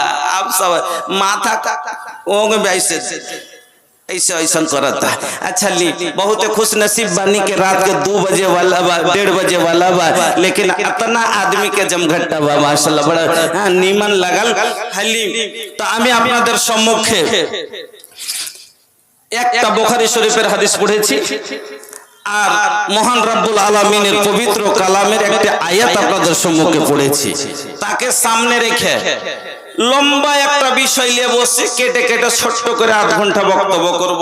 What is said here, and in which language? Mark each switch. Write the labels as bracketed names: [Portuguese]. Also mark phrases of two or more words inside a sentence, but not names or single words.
[Bhojpuri] आप सब माथा ओंग ऐसे ऐसा करता। अच्छा ली, बहुत खुश नसीब बानी के रात के 2 बजे वाला बा, 1:30 बजे वाला बा, लेकिन इतना आदमी के जमघट्टा बा, माशाल्लाह बड़ा नीमन लगल। हाली तो [Bangla] আমি আপনাদের সম্মুখে একটা বুখারী শরীফের হাদিস পড়েছি, আর মহান রব্বুল আলামিনের পবিত্র কালামের একটা আয়াত আপনাদের সম্মুখে পড়েছি। তাকে সামনে রেখে লম্বা একটা বিষয় নিয়ে বসে কেটে কেটে ছোট্ট করে 8 ঘন্টা বক্তব্য করব।